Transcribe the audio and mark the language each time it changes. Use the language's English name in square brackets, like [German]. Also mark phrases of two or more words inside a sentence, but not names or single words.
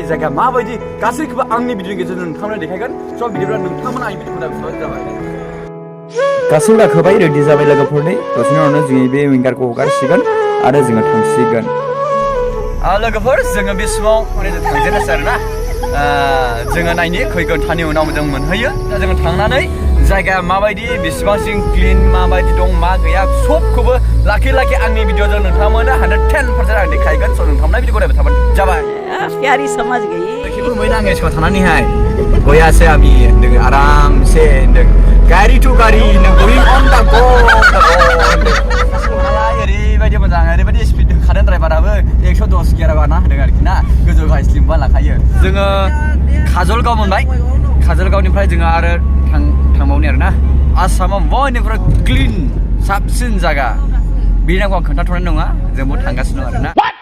[Bodo] जायगाया माबायदि गासैखौबो आंनि भिडिअनि गेजेरजों नोंथांमोना देखायगोन स' बिदिब्ला नोंथांमोना आंनि भिडिअखौ नायबानो जाबाय गासैबो गाखोबाय रेडि जाबाय लोगोफोरनि दसेनि उनावनो जोंनि बे विंगारखौ हगारसिगोन आरो जोङो थांसिगोन लोगोफोर जोङो बे समाव माने जों थांजेननोसै आरोना जोङो नायनि खै घन्टानि उनाव जों मोनहैयो दा जोङो थांनानै जायगाया माबायदि बेसेबांसिम क्लिन माबायदि दं मा गैया सबखौबो लाखि आंनि भिडिअजों नोंथांमोना 110% आं देखायगोन स' नोंथांमोना भिडिअखौ नायबाय थाबानो जाबाय [Hindi] प्यारी समझ गई [Bodo] देखिबो मैना आङो सिगाङाव थानानैहाय गयासै आमि होनदों आरामसे होनदों गारि टु गारि होनदों गोयिं अन दा गो ओरैबायदि मोजां ओरैबायदि स्पिड खादों ड्राइभाराबो 110 गियाराबाना होनदों आरोखि ना गोजौ गाहाय स्लिमबा लाखायो जोङो काजलगाव मोनबाय काजलगावनिफ्राय जोङो आरो थांबावनि आरोना आसामाव बयनिख्रुइ क्लिन साबसिन जायगा बेनि नामखौ आं खोन्थाथ'नाय नङा जोंबो थांगासिनो दं आरोना